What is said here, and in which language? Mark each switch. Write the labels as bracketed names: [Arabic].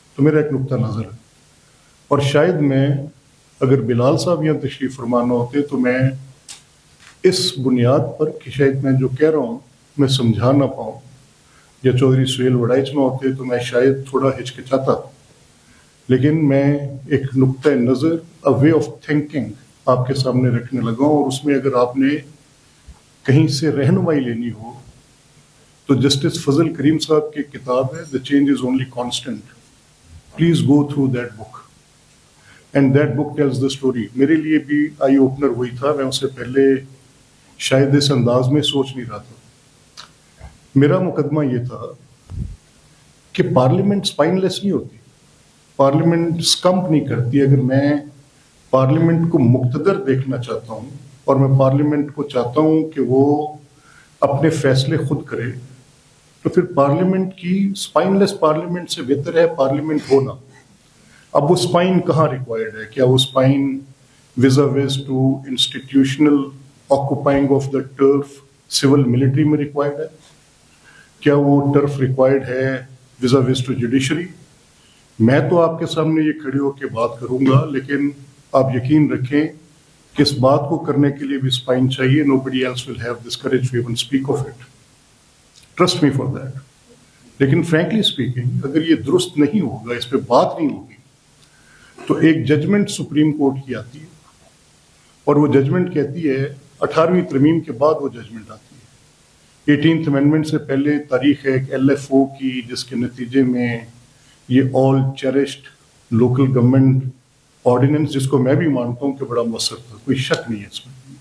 [Urdu] تو میرا ایک نقطہ نظر ہے, اور شاید میں اگر بلال صاحب یہاں تشریف فرمانا ہوتے تو میں اس بنیاد پر کہ شاید میں جو کہہ رہا ہوں میں سمجھا نہ پاؤں, یا چودھری سہیل وڑائچ نہ ہوتے تو میں شاید تھوڑا ہچکچاتا, لیکن میں ایک نقطہ نظر, [English] a way of thinking [Urdu] آپ کے سامنے رکھنے لگا ہوں, اور اس میں اگر آپ نے کہیں سے رہنمائی لینی ہو تو جسٹس فضل کریم صاحب کی کتاب ہے the change is only constant. [English] Please go through that book. And that book tells the story. [Urdu] میرے لیے بھی آئی اوپنر ہوئی تھا. میں اس سے پہلے شاید اس انداز میں سوچ نہیں رہا تھا. میرا مقدمہ یہ تھا کہ پارلیمنٹ اسپائن لیس نہیں ہوتی, پارلیمنٹ اسکمپ نہیں کرتی. اگر میں پارلیمنٹ کو مقتدر دیکھنا چاہتا ہوں اور میں پارلیمنٹ کو چاہتا ہوں کہ وہ اپنے فیصلے خود کرے, تو پھر پارلیمنٹ کی اسپائن لیس پارلیمنٹ سے بہتر ہے پارلیمنٹ ہونا. اب وہ اسپائن کہاں ریکوائرڈ ہے؟ کیا وہ spine [English] vis-a-vis to institutional occupying of the turf civil military [Urdu] میں ریکوائرڈ ہے؟ کیا وہ ٹرف ریکوائرڈ ہے [English] Vis-a-vis to judiciary? [Urdu] میں تو آپ کے سامنے یہ کھڑے ہو کے بات کروں گا, لیکن آپ یقین رکھیں کہ اس بات کو کرنے کے لیے بھی اسپائن چاہیے. [English] Nobody else will have this courage to even speak of it. Trust me for that. [Urdu] لیکن [English] frankly speaking [Urdu] اگر یہ درست نہیں ہوگا, اس پہ بات نہیں ہوگی, تو ایک ججمنٹ سپریم کورٹ کی آتی ہے, اور وہ ججمنٹ کہتی ہے 18ویں ترمیم کے بعد وہ ججمنٹ آتی ہے. 18th امینڈمنٹ سے پہلے تاریخ ہے ایک LFO کی, جس کے نتیجے میں یہ [English] all cherished local government ordinance, [Urdu] جس کو میں بھی مانتا ہوں کہ بڑا مؤثر تھا, کوئی شک نہیں ہے اس میں.